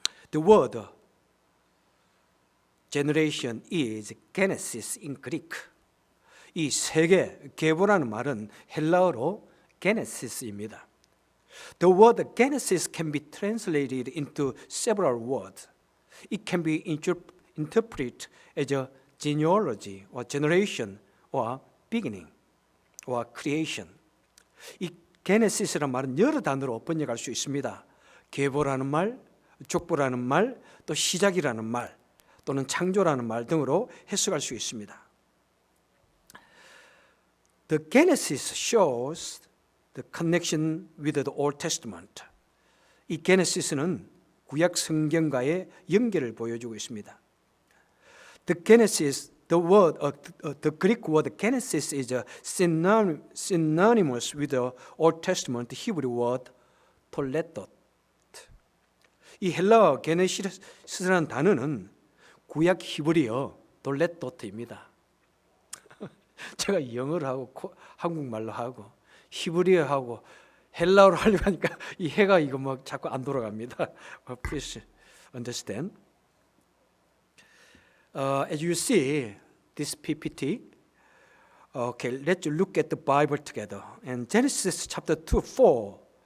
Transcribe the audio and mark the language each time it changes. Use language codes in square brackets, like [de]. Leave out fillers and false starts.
[en] The word generation is Genesis in Greek. [ko] 이 세계, 계보라는 말은 헬라어로 Genesis입니다. [en] The word Genesis can be translated into several words. It can be interpreted as a genealogy or generation or beginning or creation. [ko] 이 Genesis라는 말은 여러 단어로 번역할 수 있습니다. 계보라는 말, 족보라는 말, 또 시작이라는 말, 또는 창조라는 말 등으로 해석할 수 있습니다. [en] The Genesis shows the connection with the Old Testament. [ko] 이 Genesis는 구약 성경과의 연결을 보여주고 있습니다. [en] The Genesis, the Greek word Genesis is synonymous with the Old Testament Hebrew word 톨레토. [ko] 이 헬라어 게네시스라는 단어는 구약 히브리어 돌레토트입니다. 제가 영어를 하고 한국말로 하고 히브리어 하고 헬라어로 하려고 하니까 이 해가 이거 막 자꾸 안 돌아갑니다. [en] Please understand. As you see this PPT, okay, let's look at the Bible together. And Genesis chapter 2:4.